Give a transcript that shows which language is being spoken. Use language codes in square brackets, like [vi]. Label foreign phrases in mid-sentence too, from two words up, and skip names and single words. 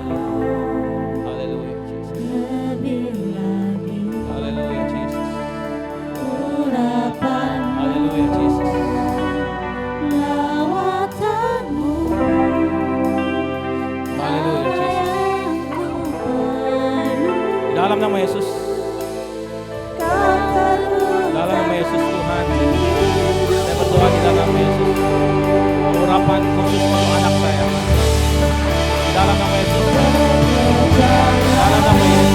[id] Haleluya Jesus. Haleluya Jesus. Haleluya Jesus. Haleluya Jesus. Dalam nama Yesus. Dalam nama Yesus Tuhan, saya berdoa di dalam nama Yesus. Urapan khusus untuk anak saya. Di dalam nama Yesus. Dalam nama Yesus.